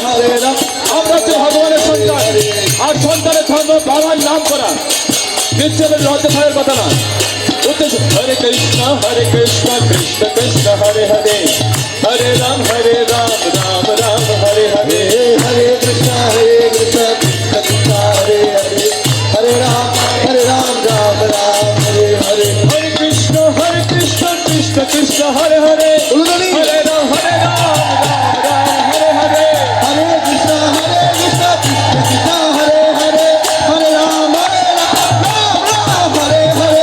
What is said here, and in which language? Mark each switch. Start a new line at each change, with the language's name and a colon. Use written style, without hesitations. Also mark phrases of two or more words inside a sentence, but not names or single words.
Sanskrit: হরে রাম
Bangla: আমরা হচ্ছে ভগবানের সন্তান আর সন্তানের ধর্ম বাবার নাম করা নিশ্চয় লজ্জা ভয়ের কথা না
Sanskrit: হরে কৃষ্ণ কৃষ্ণ কৃষ্ণ হরে হরে হরে রাম রাম রাম হরে হরে हरे कृष्ण कृष्ण कृष्ण हरे हरे हरे राम राम राम हरे हरे हरे कृष्ण कृष्ण कृष्ण हरे हरे उलगड़ी। हरे राम राम हरे हरे हरे कृष्ण कृष्ण कृष्ण हरे हरे हरे राम राम हरे हरे